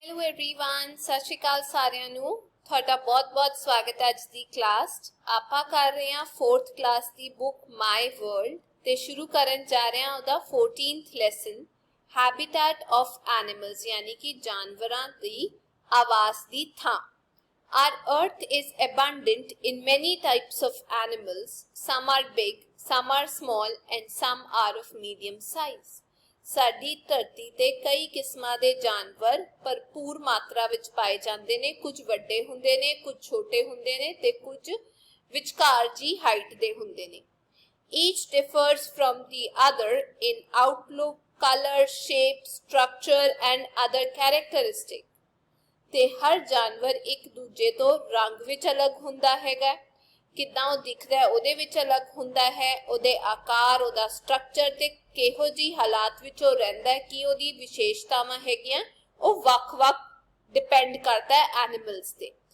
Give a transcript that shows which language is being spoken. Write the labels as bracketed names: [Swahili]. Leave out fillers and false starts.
[Punjabi] Hello everyone ਸਤਿ ਸ਼੍ਰੀ ਅਕਾਲ ਸਾਰਿਆਂ ਨੂੰ ਤੁਹਾਡਾ ਬਹੁਤ-ਬਹੁਤ ਸਵਾਗਤ ਹੈ ਅੱਜ ਦੀ ਕਲਾਸ 'ਚ। ਆਪਾਂ ਕਰ ਰਹੇ ਹਾਂ 4th ਕਲਾਸ ਦੀ ਬੁੱਕ ਮਾਈ ਵਰਲਡ ਤੇ ਸ਼ੁਰੂ ਕਰਨ ਜਾ ਰਹੇ ਹਾਂ ਉਹਦਾ 14th lesson habitat of animals ਯਾਨੀ ਕਿ ਜਾਨਵਰਾਂ ਦੀ ਆਵਾਸ ਦੀ ਥਾਂ। [English] Our earth is abundant in many types of animals. Some are big, some are small and some are of medium size. [Punjabi] ਸਾਡੀ ਧਰਤੀ ਤੇ ਕਈ ਕਿਸਮਾਂ ਦੇ ਜਾਨਵਰ ਭਰਪੂਰ ਮਾਤਰਾ ਵਿੱਚ ਪਾਏ ਜਾਂਦੇ ਨੇ। ਕੁਝ ਵੱਡੇ ਹੁੰਦੇ ਨੇ, ਕੁਝ ਛੋਟੇ ਹੁੰਦੇ ਨੇ ਤੇ ਕੁਝ ਵਿਚਕਾਰ ਜੀ ਹਾਈਟ ਦੇ ਹੁੰਦੇ ਨੇ। [English] Each differs from the other in outlook, color, shape, structure and other characteristics. [Punjabi] ਤੇ ਹਰ ਜਾਨਵਰ ਇੱਕ ਦੂਜੇ ਤੋਂ ਰੰਗ ਵਿੱਚ ਅਲੱਗ ਹੁੰਦਾ ਹੈਗਾ, ਕਿੱਦਾਂ ਉਹ ਦਿਖਦਾ ਉਹਦੇ ਵਿੱਚ ਅਲੱਗ ਹੁੰਦਾ ਹੈ, ਉਹਦੇ ਆਕਾਰ, ਉਹਦਾ ਸਟਰਕਚਰ ਤੇ ਕਿਹੋ ਜਿਹੀ ਹਾਲਾਤ ਵਿੱਚ ਉਹ ਰਹਿੰਦਾ ਹੈ, ਕੀ ਉਹਦੀ ਵਿਸ਼ੇਸ਼ਤਾਵਾਂ ਹੈਗੀਆਂ, ਉਹ ਵੱਖ-ਵੱਖ ਡਿਪੈਂਡ ਕਰਦਾ ਹੈ ਐਨੀਮਲਸ ਤੇ।